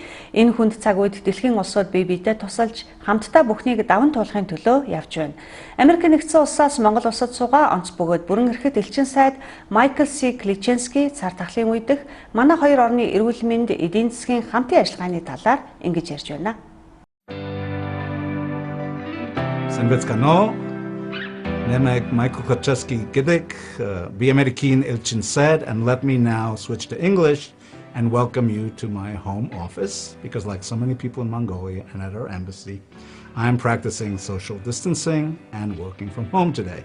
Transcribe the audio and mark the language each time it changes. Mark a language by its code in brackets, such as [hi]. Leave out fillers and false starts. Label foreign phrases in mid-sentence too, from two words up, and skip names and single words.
[mn] Энэ хүнд цаг үед дэлхийн улсууд бие биедээ тусалж хамтдаа бүхнийг даван туулахын төлөө явж байна. Америк нэгдсэн улсаас Монгол улсад суугаа онц бөгөөд бүрэн эрхт элчин сайд Майкл С. Кличенский цар тахлын үедх манай хоёр орны эрүүл мэнд эдийн засгийн хамтын ажиллагааны талаар ингэж ярьж байна. Сайн байцгаана уу, намайг Michael Kocheski гэдэг, би Америкийн элчин сайд, [en] and let me now switch to English and welcome you to my home office, because like so many people in Mongolia and at our embassy, I'm practicing social distancing and working from home today.